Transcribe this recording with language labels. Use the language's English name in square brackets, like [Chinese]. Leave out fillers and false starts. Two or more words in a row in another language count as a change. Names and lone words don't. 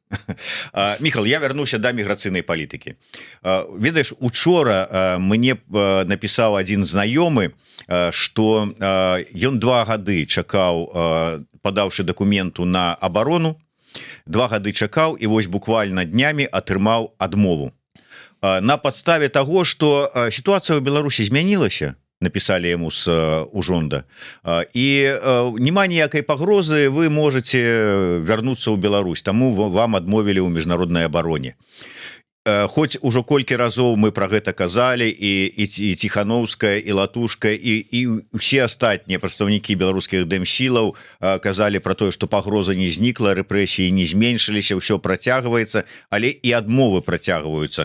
[Belarusian] Міхал, я вярнуся да міграцыйнай палітыкі. Ведаеш, учора мне напісаў адзін знаёмы, што ён 2 гады чакаў, падаўшы дакументу на абарону, 2 гады чакаў і вось буквально днямі атрымаў адмову. На падставе таго, што сітуацыя ў Беларусі змянілася, [Russian] написали ему с ужонда, [Belarusian] и нема ніякай пагрозы, [Russian] вы можете вернуться [Belarusian] ў Беларусь, таму вам адмовілі ў міжнароднай абароне. Хоць ужо колькі разоў мы про гэта казалі, і Ціхановская, і Латушка, і ўсе астатнія прадстаўнікі беларускіх дэмсілаў казалі про тое, што пагроза не знікла, рэпрэсіі не зменшыліся, ўсё працягваецца, але і адмовы працягваюцца.